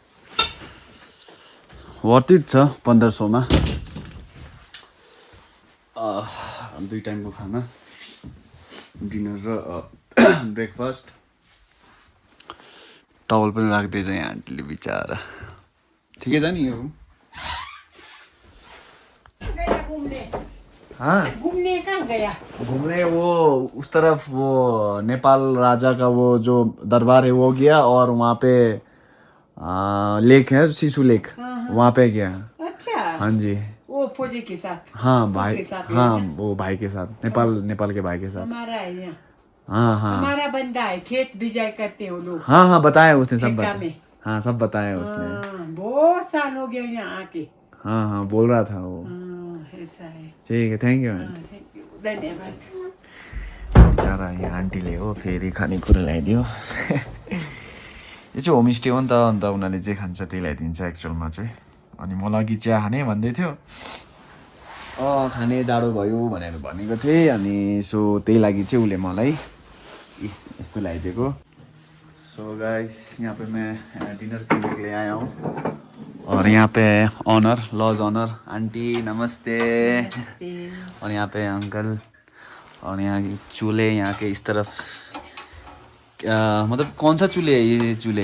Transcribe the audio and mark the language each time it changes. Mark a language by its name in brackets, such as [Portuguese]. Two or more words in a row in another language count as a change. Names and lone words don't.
[English] worth it [Nepali] छ 1500 मा 2 टाइमको खाना डिनर र ब्रेकफास्ट टवल पनि राख्दैछ यहाँ आन्टीले बिचारा ठिकै छ नि यो रुम हाँ [Hindi] घूमने कहाँ गया घूमने वो उस तरफ वो नेपाल राजा का वो जो दरबार है वो गया और वहाँ पे लेक है शिशु लेक वहाँ पे गया अच्छा हाँ जी वो फौजी के साथ हाँ भाई उसके साथ हाँ वो भाई के साथ नेपाल के भाई के साथ हमारा है यहाँ हाँ हाँ हमारा बंदा है खेत बिजाई करते हो लोग हाँ हाँ बताया उसने सब ठेका बताया में हाँ सब बताया उसने हाँ, बहुत साल हो गया यहाँ आके हाँ हाँ बोल रहा था वो ऐसा है ठीक है [English] thank you thank you [Hindi] धन्यवाद [Nepali] बिचरा यहाँ आन्टीले हो फेरि खानेकुरा ल्याइदियो यो चाहिँ होमस्टे हो नि त अन्त उनीहरूले जे खान्छ त्यही ल्याइदिन्छ एक्चुअलमा चाहिँ अनि म लागि चिया खाने भन्दै थियो खाने जाडो भयो भनेर भनेको थिएँ अनि सो त्यही लागि चाहिँ उसले मलाई यस्तो ल्याइदिएको [English] so guys [Hindi] यहाँ पे मैं डिनर करने के लिए आया हूँ और यहाँ पे [English] owner lodge owner aunty [Hindi] नमस्ते और यहाँ पे अंकल और यहाँ के चूल्हे यहाँ के इस तरफ मतलब कौन सा चूल्हे है ये चूल्हे